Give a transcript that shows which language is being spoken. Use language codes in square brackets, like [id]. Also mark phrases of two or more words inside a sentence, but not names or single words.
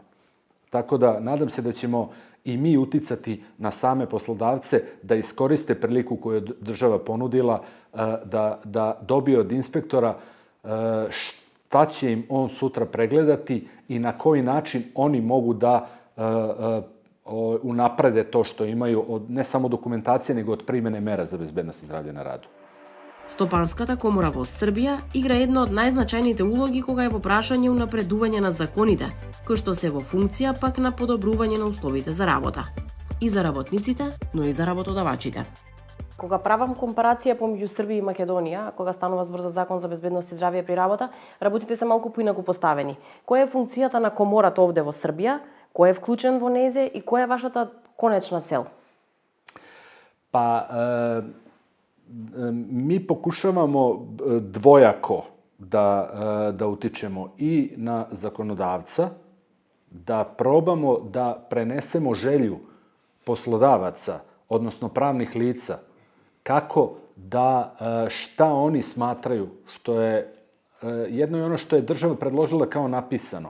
[sr] Tako da, nadam se da ćemo i mi uticati na same poslodavce da iskoriste priliku koju je država ponudila, da dobije od inspektora šta će im on sutra pregledati i na koji način oni mogu da unaprede to što imaju od ne samo dokumentacije, nego od primene mera za bezbednost i zdravlje na radu. [mk] Стопанската комора во Србија игра една од најзначајните улоги кога е во прашање унапредување на законите, кои што се во функција пак на подобрување на условите за работа. И за работниците, но и за работодавачите. Кога правам компарација помеѓу Србија и Македонија, кога станува збор за закон за безбедност и здравје при работа, работите се малку поинаку поставени. Која е функцијата на комората овде во Србија, кој е вклучен во незе и која е вашата конечна цел? [sr] Mi pokušavamo dvojako da utičemo i na zakonodavca, da probamo da prenesemo želju poslodavaca, odnosno pravnih lica, kako da šta oni smatraju, što je jedno je ono što je država predložila kao napisano.